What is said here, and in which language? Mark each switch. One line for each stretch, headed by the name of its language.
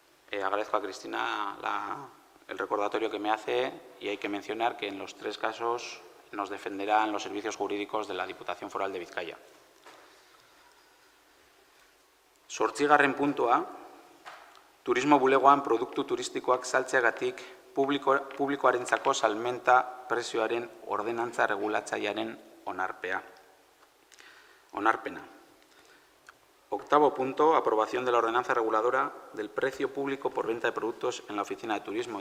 Spanish: Agradezco a Cristina el recordatorio que me hace y hay que mencionar que en los 3 casos nos defenderán los servicios jurídicos de la Diputación Foral de Bizkaia.
Basque: 8. puntua, turismo bulegoan produktu turistikoak saltzeagatik publikoarentzako salmenta prezioaren ordenantza regulatzailearen onarpena.
Spanish: 8. punto, aprobación de la ordenanza reguladora del precio público por venta de productos en la oficina de turismo.